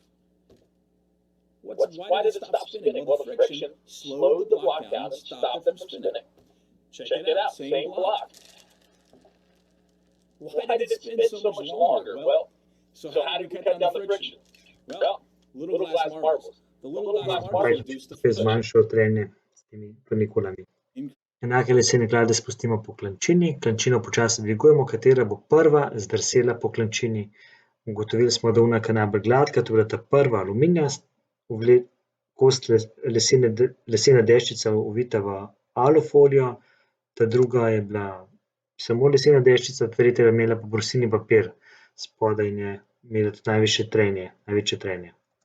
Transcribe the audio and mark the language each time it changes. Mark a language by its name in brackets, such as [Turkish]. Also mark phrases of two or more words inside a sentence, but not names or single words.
[English] Why did it stop spinning? Well, the friction slowed the block down and stopped it from spinning. Check it out, same block. Why did it spin so much longer? Well, so how did we cut down the friction? Well, little glass marbles. The little glass marbles reduced the [Slovenian] je [English] friction. [Slovenian] zmanjšal trenje s temi frnikulami. Enake lesene klade spustimo po klančini, klančino počasi dvigujemo, katera bo prva zdrsela po klančini. Ugotovili smo, da ona, ki je najbolj gladka, to je bila ta prva aluminijast, kost lesena deščica ovita v alufolijo, ta druga je bila samo lesena deščica, tretja je imela pa brusilni papir spodaj in je imela tudi največje trenje.